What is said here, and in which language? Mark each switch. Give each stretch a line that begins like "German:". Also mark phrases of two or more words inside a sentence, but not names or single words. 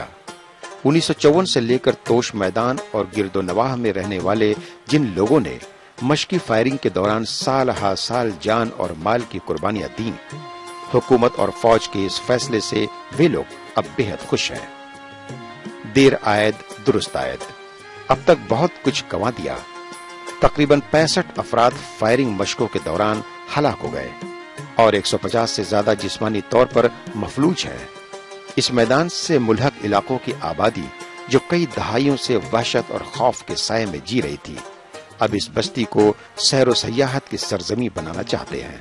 Urdu: 1954 سے لے کر توش میدان اور گرد و نواح میں رہنے والے جن لوگوں نے مشقی فائرنگ کے دوران سال ہا سال جان اور مال کی قربانیاں دیں، حکومت اور فوج کے اس فیصلے سے وہ لوگ اب بے حد خوش ہیں۔
Persian: دیر آید درست آید،
Urdu: اب تک بہت کچھ گنوا دیا۔ تقریباً 65 افراد فائرنگ مشقوں کے دوران ہلاک ہو گئے اور 150 سے زیادہ جسمانی طور پر مفلوج ہیں۔ اس میدان سے ملحق علاقوں کی آبادی جو کئی دہائیوں سے وحشت اور خوف کے سائے میں جی رہی تھی، اب اس بستی کو سیر و سیاحت کی سرزمین بنانا چاہتے ہیں۔